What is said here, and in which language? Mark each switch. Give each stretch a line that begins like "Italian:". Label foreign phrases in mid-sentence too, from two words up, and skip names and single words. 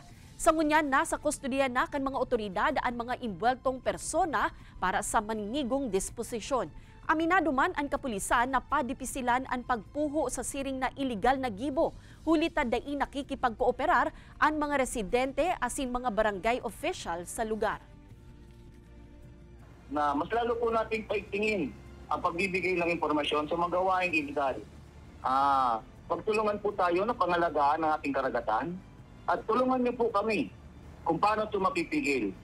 Bikol: Sa ngunyan, nasa kustodiya na kan mga otoridad ang mga imbweltong persona para sa maninigong disposisyon. Aminado man ang kapulisan na padipisilan ang pagpuho sa siring na iligal na gibo. Huli tadai nakikipagkooperar ang mga residente asin mga barangay official sa lugar.
Filipino: Na mas lalo po nating paigtingin ang pagbibigay ng impormasyon sa mga gawaing iligal. Pagtulungan po tayo na pangalagaan ng ating karagatan at tulungan niyo po kami kung paano ito mapipigil.